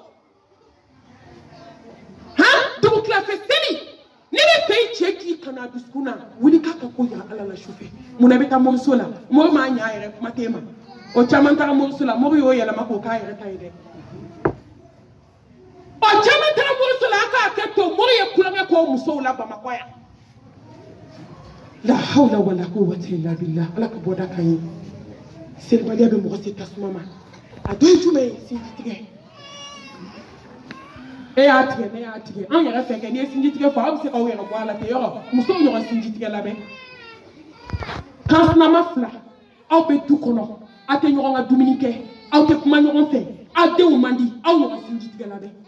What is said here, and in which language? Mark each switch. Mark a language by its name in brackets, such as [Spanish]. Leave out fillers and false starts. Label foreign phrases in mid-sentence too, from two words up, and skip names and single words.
[Bambara] dugu tilafɛ seli ne bɛ fɛ i cɛ k'i kana dusukun na wuli k'a ka ko yira ala la sufɛ munna i bɛ taa moriso la mori m'a ɲɛ a yɛrɛ kuma t'e ma o caman taara moriso la mori y'o yɛlɛma k'o k'a yɛrɛ ta ye dɛ o caman taara moriso la a k'a kɛ to mori ye kulonkɛ k'o musow la bamakɔ yan [Arabic] لا حول ولا قوة إلا بالله [Bambara] ala ka bɔda kan ye selibaliya bɛ mɔgɔ se tasuma ma a dɔ ye jumɛn ye sinji tigɛ e y'a tigɛ ne y'a tigɛ an yɛrɛ fɛ kɛ n'i ye sinji tigɛ fɔ aw bɛ se k'aw yɛrɛ bɔ a la ten yɔrɔ musow ɲɔgɔn sinji tigɛ labɛn kansinama fila aw bɛ du kɔnɔ aw tɛ ɲɔgɔn ka dumuni kɛ aw tɛ kuma ɲɔgɔn fɛ aw denw man di aw ɲɔgɔn sinji tigɛ labɛn